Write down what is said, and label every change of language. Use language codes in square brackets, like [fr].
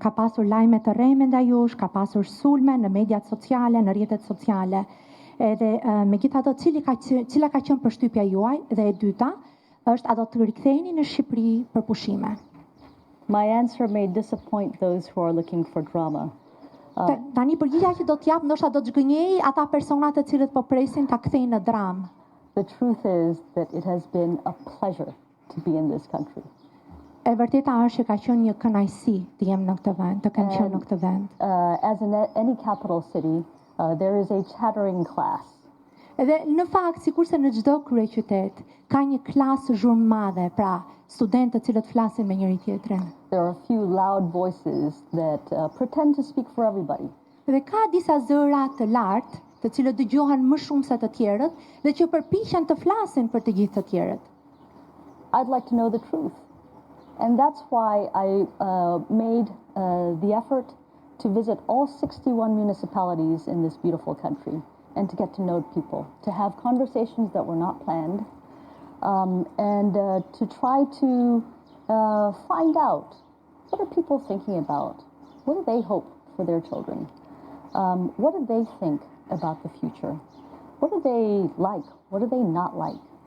[sq] Ka pasur lajme të rreme ndaj jush, ka pasur sulme në mediat sociale, në rrjetet sociale. Edhe megjithatë, cila ka qenë përshtypja juaj? Dhe e dyta është, a do të riktheheni në Shqipëri për pushime? [en] My answer may disappoint those who are looking for drama. [sq] Tani përgjigja që do t'jap ndoshta do të zgënjej ata persona të cilët po presin ta kthejnë në dramë. [en] The truth is that it has been a pleasure to be in this country. [sq] E vërteta është që ka qenë një kënaqësi të jem në këtë vend, të kem qenë në këtë vend. [en] As in any capital city, there is a chattering class. [sq] Edhe në fakt, sikurse në çdo kryeqytet, ka një klasë zhurmëmadhe, pra studentë të cilët flasin me njëri tjetrin. [en] There are a few loud voices that pretend to speak for everybody. [sq] Dhe ka disa zëra të lartë, të cilët dëgjohen më shumë se të tjerët dhe që përpiqen të flasin për të gjithë të tjerët. [en] I'd like to know the truth. And that's why I made the effort to visit all 61 municipalities in this beautiful country and to get to know people, to have conversations that were not planned, and to try to find out what are people thinking about, what do they hope for their children, what do they think about the future, what do they like, what do they not like,